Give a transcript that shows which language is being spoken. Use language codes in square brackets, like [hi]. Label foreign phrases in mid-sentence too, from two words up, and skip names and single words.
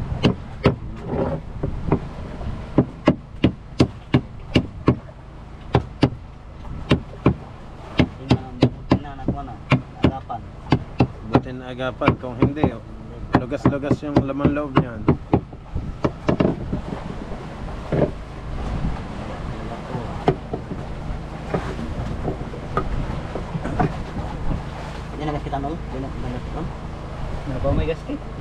[tl] Buti na agapan, kung hindi, lugas-lugas yung laman loob niyan. Kita nol, nol. Ano ba may gasket?